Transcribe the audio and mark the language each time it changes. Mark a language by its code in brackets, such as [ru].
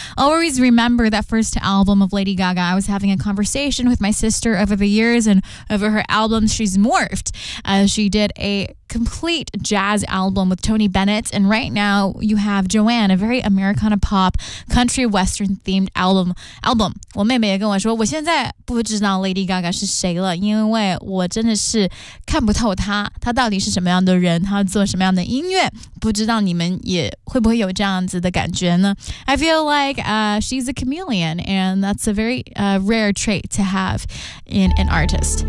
[en] Always remember that first album of Lady Gaga. I was having a conversation with my sister over the years and over her albums. She's morphed. She did a complete jazz album with Tony Bennett. And right now you have Joanne, a very Americana pop country western themed album. [zh] 我妹妹也跟我说我现在不知道 Lady Gaga 是谁了，因为我真的是看不透她，她到底是什么样的人，她做什么样的音乐，不知道你们也会不会有这样子的感觉呢？ [en] I feel like she's a chameleon, and that's a very rare trait to have in an artist.